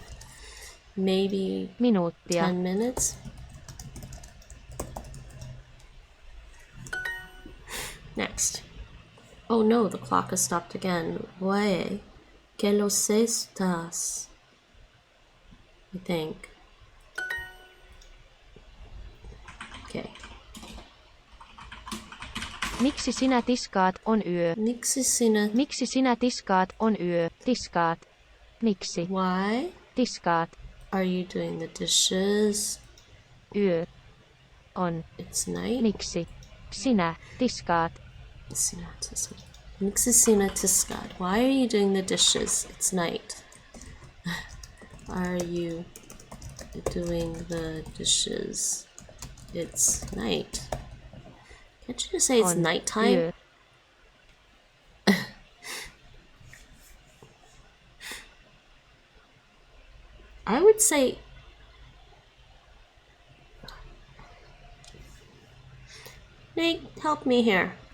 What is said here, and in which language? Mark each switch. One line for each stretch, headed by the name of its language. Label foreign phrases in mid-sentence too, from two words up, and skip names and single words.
English: Maybe
Finnish: Minuuttia.
English: 10 minutes? Next. Oh no, the clock has stopped again.
Spanish: Oye, que los estás?
English: I think. Okay.
Finnish: Miksi sinä tiskaat on yö? Miksi sinä? Miksi sinä tiskaat on yö? Tiskaat. Miksi?
English: Why
Finnish: Tiskaat.
English: are you doing the dishes?
Finnish: Yö. On.
English: It's night.
Finnish: Miksi? Sinä tiskaat. Sinä tiskaat. Miksi sinä tiskaat?
English: Why are you doing the dishes? It's night. Are you doing the dishes? It's night. Can't you just say it's
Finnish: On.
English: nighttime?
Finnish: Yö.
English: I would say Nate, help me here.